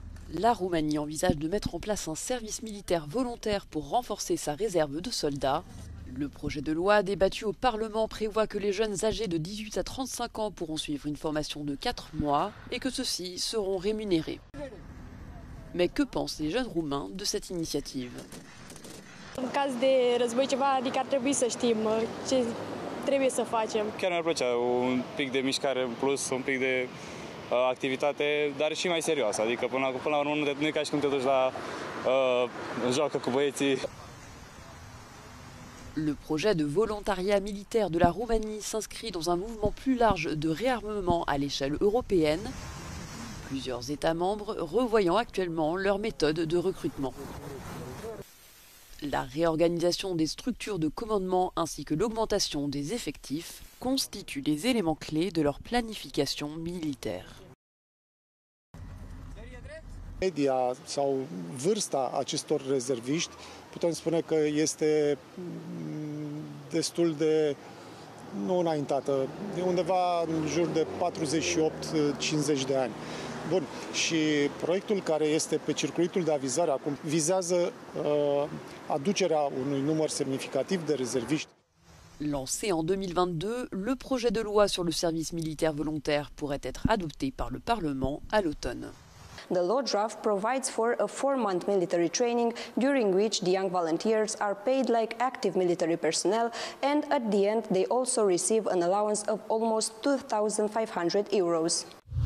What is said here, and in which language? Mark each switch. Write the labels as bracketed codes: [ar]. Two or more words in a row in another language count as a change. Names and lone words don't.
[fr] La Roumanie envisage de mettre en place un service militaire volontaire pour renforcer sa réserve de soldats. Le projet de loi débattu au Parlement prévoit que les jeunes âgés de 18 à 35 ans pourront suivre une formation de 4 mois et que ceux-ci seront rémunérés. Mais que pensent les jeunes roumains de cette initiative? [ro] În caz de război ceva, adică ar trebui să știm ce trebuie să facem. Chiar mi-ar plăcea un pic de mișcare în plus, un pic de activitate, dar și mai serioasă. Adică până la urmă nu e ca și cum te duci la joacă cu băieții. [fr] Le projet de volontariat militaire de la Roumanie s'inscrit dans un mouvement plus large de réarmement à l'échelle européenne, plusieurs États membres revoyant actuellement leurs méthodes de recrutement. La réorganisation des structures de commandement ainsi que l'augmentation des effectifs constituent les éléments clés de leur planification militaire. [ro] Media sau vârsta acestor rezerviști putem spune că este destul de nu înaintată, de undeva în jur de 48-50 de ani. Bun, și proiectul care este pe circuitul de avizare acum vizează aducerea unui număr semnificativ de rezerviști. [fr] Lancé en 2022, le projet de loi sur le service militaire volontaire pourrait être adopté par le Parlement à l'automne. [en] The law draft provides for a 4-month military training during which the young volunteers are paid like active military personnel, and at the end they also receive an allowance of almost 2,500 euros.